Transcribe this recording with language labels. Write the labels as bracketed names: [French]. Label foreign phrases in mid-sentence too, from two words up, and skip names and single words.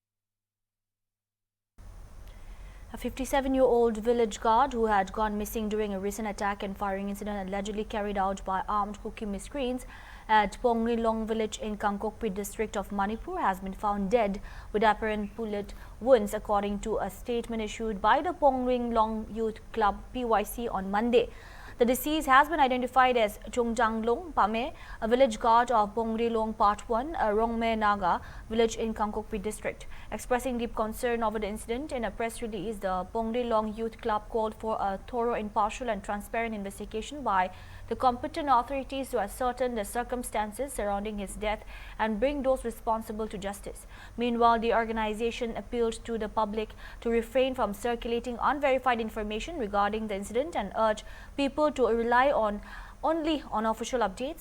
[English] A 57-year-old village guard who had gone missing during a recent attack and firing incident allegedly carried out by armed Kuki miscreants at Pongrilong village in Kangkokpi district of Manipur has been found dead with apparent bullet wounds, according to a statement issued by the Pongrilong Youth Club PYC on Monday. The deceased has been identified as Chungjanglong Pame, a village guard of Pongrilong Part 1, a Rongme Naga village in Kangkokpi district. Expressing deep concern over the incident in a press release, the Pongrilong Youth Club called for a thorough, impartial and transparent investigation by the competent authorities to ascertain the circumstances surrounding his death and bring those responsible to justice. Meanwhile, the organization appealed to the public to refrain from circulating unverified information regarding the incident and urged people to rely only on official updates.